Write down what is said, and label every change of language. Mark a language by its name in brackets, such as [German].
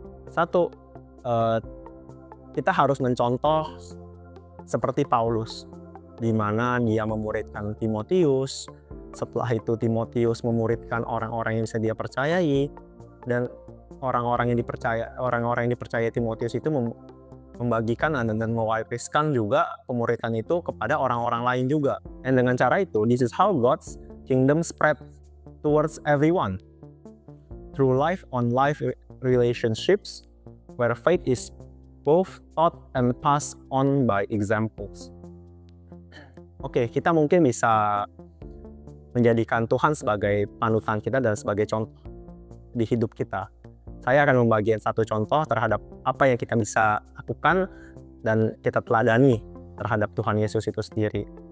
[Indonesian] Satu, kita harus mencontoh seperti Paulus, di mana dia memuridkan Timotius. Setelah itu Timotius memuridkan orang-orang yang bisa dia percayai, dan orang-orang yang dipercaya Timotius itu membagikan dan mewariskan juga pemuridan itu kepada orang-orang lain juga. Dan dengan cara itu, [English] this is how God's kingdom spread towards everyone through life-on-life relationships where faith is both taught and passed on by examples. [Indonesian] Oke, kita mungkin bisa menjadikan Tuhan sebagai panutan kita dan sebagai contoh di hidup kita. Saya akan membagikan satu contoh terhadap apa yang kita bisa lakukan dan kita teladani terhadap Tuhan Yesus itu sendiri.